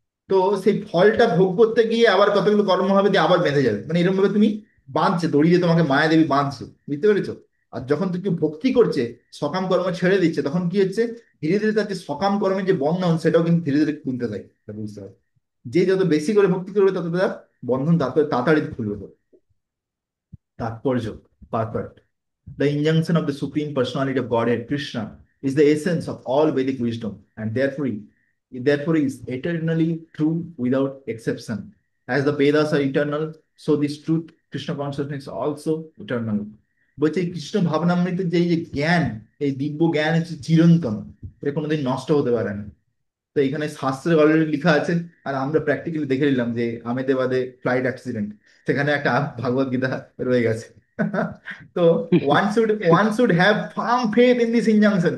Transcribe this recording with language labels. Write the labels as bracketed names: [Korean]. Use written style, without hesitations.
[Bangla] তো সেই ফলটা ভোগ করতে গিয়ে আবার কতগুলো কর্ম হবে, দিয়ে আবার বেঁধে যাবে, মানে এরকম ভাবে তুমি বাঁধছে, দড়ি দিয়ে তোমাকে মায়া দেবী বাঁধছে, বুঝতে পেরেছো? আর যখন তুমি ভক্তি করছে, সকাম কর্ম ছেড়ে দিচ্ছে, তখন কি হচ্ছে? ধীরে ধীরে তার যে সকাম কর্মের যে বন্ধন, সেটাও কিন্তু ধীরে ধীরে খুলতে থাকে, এটা বুঝতে হবে। যে যত বেশি করে ভক্তি করবে তত তার বন্ধন তাড়াতাড়ি খুলবে। তাৎপর্য, purport. [English] The injunction of the Supreme Personality of Godhead, Krishna, is the essence of all Vedic wisdom, and therefore is eternally true without exception. As the Vedas are eternal, so this truth, Krishna consciousness, is also eternal. [Bangla] বলছে এই কৃষ্ণ ভাবনামৃতের যে এই যে জ্ঞান, এই দিব্য জ্ঞান হচ্ছে চিরন্তন, এটা কোনোদিন নষ্ট হতে পারে না। তো এখানে শাস্ত্রে অলরেডি লেখা আছে, আর আমরা প্র্যাকটিক্যালি দেখে নিলাম যে আমেদাবাদে ফ্লাইট অ্যাক্সিডেন্ট, সেখানে একটা ভাগবত গীতা রয়ে গেছে। [English] তো one should have firm faith in this injunction.